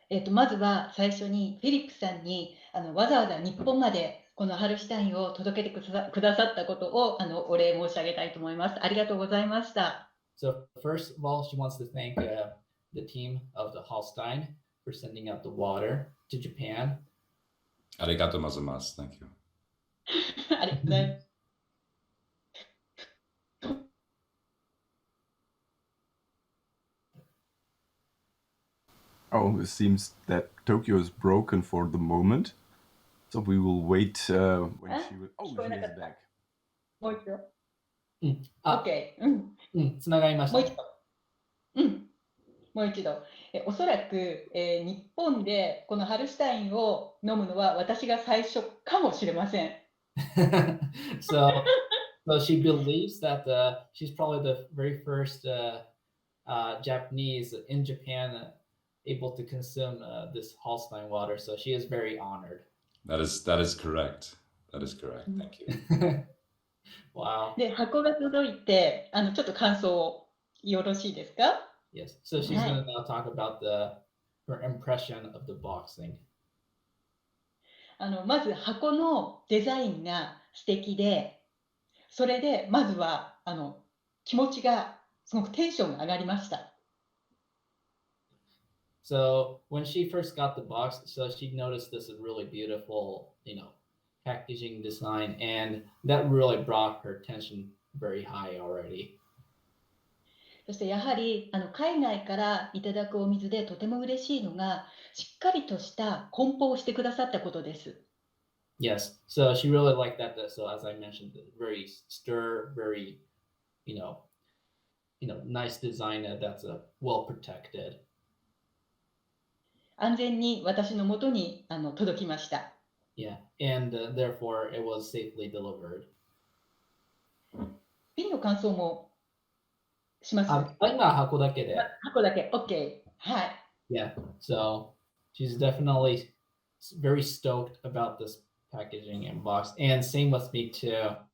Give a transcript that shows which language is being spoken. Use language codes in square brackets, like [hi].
[ja] まずは最初にフィリップさんにわざわざ日本までこのハルシュタインを届けてくださったことをお礼申し上げたいと思います。ありがとうございました。 [en] So first of all, she wants to thank the team of the Hallstein for sending out the water to Japan. [ja] ありがとうございます。 [en] Thank you. [ja] ありがとうございます。 [en] Oh, it seems that Tokyo is broken for the moment. So we will wait when she will... Oh, she is back. [ja] もう一度。 OK。 つながりました。もう一度。おそらく、日本でこのハルシュタインを飲むのは私が最初かもしれません。 [en] So she believes that she's probably the very first Japanese in Japan able to consume this Hallstein water. So she is very honored. That is correct. That is correct. Thank you. Wow. [ja] で、箱が届いて、ちょっと感想をよろしいですか？ [en] Yes. So she's going to now talk about her impression of the boxing. [ja] まず箱のデザインが素敵で、それでまずは気持ちがすごくテンションが上がりました。 [en] So when she first got the box, so she noticed this really beautiful, packaging design, and that really brought her attention very high already. [ja] そしてやはり海外からいただくお水でとても嬉しいのがしっかりとした梱包をしてくださったことです。 [en] Yes, so she really liked that. So as I mentioned, very very, nice design that's well protected. [ja] 安全に私の元に届きました。 [en] Yeah, and therefore it was safely delivered. [ja] 瓶の感想もします。今箱だけで。箱だけ、OK。はい。 [en] Yeah, so she's definitely very stoked about this packaging and box, and same with me too.